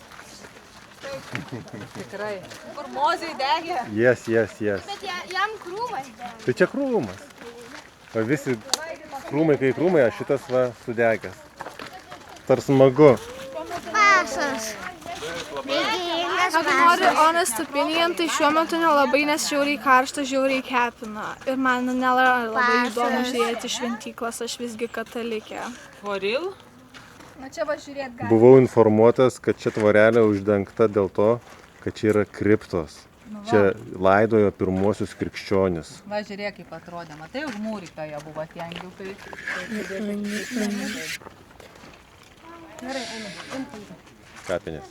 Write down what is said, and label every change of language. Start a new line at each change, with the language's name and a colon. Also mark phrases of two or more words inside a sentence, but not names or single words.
Lithuanian: Tikrai. Kur mozai degė.
English: Yes.
Lithuanian: Bet jam krūmas dega. Tai čia krūmas. O visi krūmai, kai krūmai, o šitas va sudegęs. Tar smagu. Pasas. Jeigu nori
English: honest opinion,
Lithuanian: tai šiuo metu nelabai, nes žiauriai karšta, žiauriai kepina. Ir man nėra labai įdomu žiūrėti šventyklas, aš visgi katalikė.
English: For real?
Lithuanian: Na čia va žiūrėt gali. Buvau informuotas, kad čia tvorelė uždengta dėl to, kad čia yra kriptos. Čia laidojo pirmuosius krikščionis. Va, žiūrėk, kaip atrodė. Matai, užmūrytoje buvo tie angiukai. Kapinės.